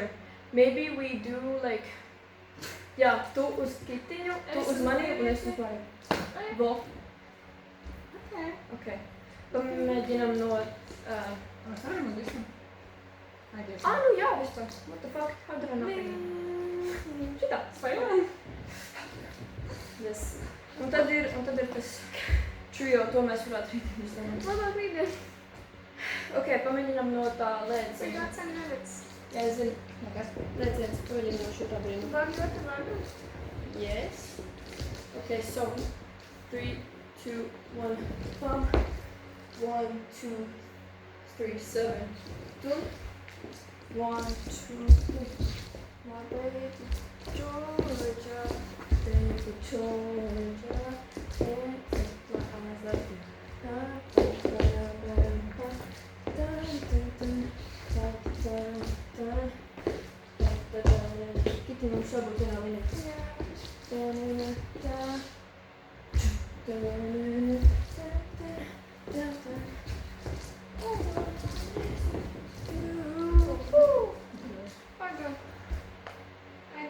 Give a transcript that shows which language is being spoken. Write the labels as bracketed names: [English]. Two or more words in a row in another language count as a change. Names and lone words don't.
[English] Maybe we do like, [Latvian] jā, tu uz kitiņu, tu uz mani un es uz mani. Vo. [English] Okay. [Latvian] Okay. Pamēģinam no, Varam uz visu? Aizies. nu jā, vispār. [English] What the fuck? How did I not think? [Latvian] Šitā. Svajoni. [English] Yes. [Latvian] Un tad ir tas trio, to mēs varētu rītdien izdomāt. Labāk rītdien. Ok, pamēģinam no tā lēciena. Cik tāds ir neredz? Jā, es zinu. Nekas. Lēciens, pamēģinam no šitā brīnuma. Labi, ļoti labi. [English] Yes. Okay, so 3, 2, 1, pump. 1, 2, 3, 7. 2. 1, 2, 3. My baby Georgia, baby Georgia, can't take my eyes off you. [Latvian] Kiti mums šobrīd vienā līnijā. Pagaid. Ai,